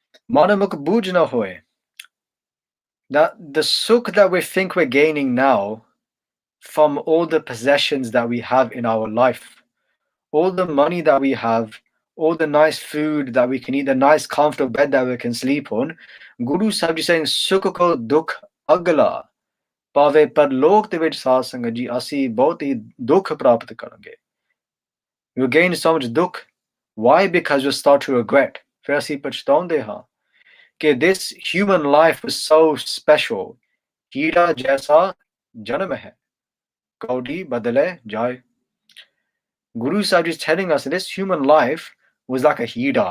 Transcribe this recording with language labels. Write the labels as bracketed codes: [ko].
[pa] Manamuk buj na hoye. [en] That the sukh that we think we're gaining now from all the possessions that we have in our life, all the money that we have, all the nice food that we can eat, the nice comfortable bed that we can sleep on, Guru Sahib is saying, [pa] Sukh ko dukh agala. ਭਾਵੇਂ ਪਰਲੋਕ ਦੇ ਵਿੱਚ ਸਾਧ ਸੰਗਤ ਜੀ ਅਸੀਂ ਬਹੁਤ ਹੀ ਦੁੱਖ ਪ੍ਰਾਪਤ ਕਰਾਂਗੇ. [en] We gain so much dukh. Why? Because we start to regret. [pa] ਫਿਰ ਅਸੀਂ ਪਛਤਾਉਂਦੇ ਹਾਂ ਕਿ [en] this human life was so special. [pa] ਹੀਰਾ ਜੈਸਾ ਜਨਮ ਹੈ, ਕੌਡੀ ਬਦਲੇ ਜਾਏ. [en] Guru Sahib is telling us that this human life was like a hira.